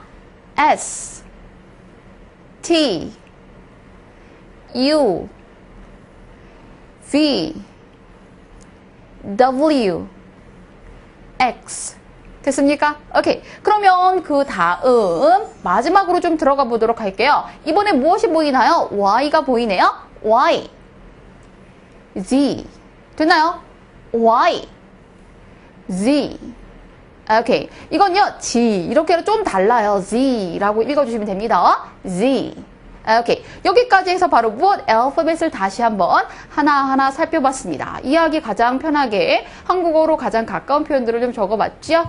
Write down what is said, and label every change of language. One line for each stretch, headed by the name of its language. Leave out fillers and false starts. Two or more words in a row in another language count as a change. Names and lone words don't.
English: S, T, U, V, W, X.
Korean: 됐습니까? 오케이. 그러면 그 다음 마지막으로 좀 들어가 보도록 할게요. 이번에 무엇이 보이나요? Y가 보이네요.
English: Y, Z.
Korean: 됐나요?
English: Y, Z.
Korean: 오케이. 이건요, G. 이렇게 좀 달라요. Z라고 읽어주시면 됩니다. Z. 오케이. 여기까지 해서 바로 무엇 알파벳을 다시 한번 하나하나 살펴봤습니다. 이해하기 가장 편하게 한국어로 가장 가까운 표현들을 좀 적어봤죠?